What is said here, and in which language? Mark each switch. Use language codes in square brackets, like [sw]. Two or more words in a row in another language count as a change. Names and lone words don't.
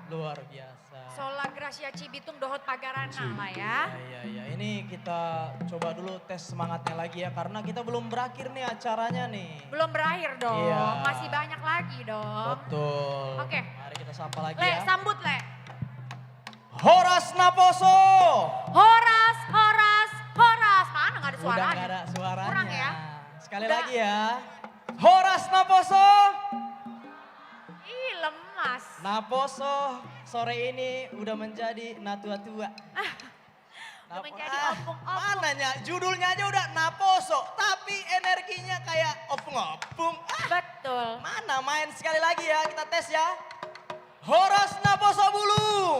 [id] Luar biasa. Sola Gracia Cibitung Dohot Pagarana lah ya. Iya, ini kita coba dulu tes semangatnya lagi ya, karena kita belum berakhir nih acaranya nih. Belum berakhir dong, Iya. masih banyak lagi dong. Betul. Oke. Mari kita sapa lagi Le, ya. sambut Le. [bbc] Horas Naposo. Horas. [id] Mana nggak ada suaranya? Udah nggak ada suaranya. Kurang ya? Sekali Udah. lagi ya. [bbc] Horas Naposo. [id] Ih, lemas. Naposo sore ini udah menjadi natua-tua. Udah menjadi opung-opung. Mananya judulnya aja udah Naposo, tapi energinya kayak opung-opung. Betul. Mana main sekali lagi ya, kita tes ya. [bbc] Horas Naposo Bulung.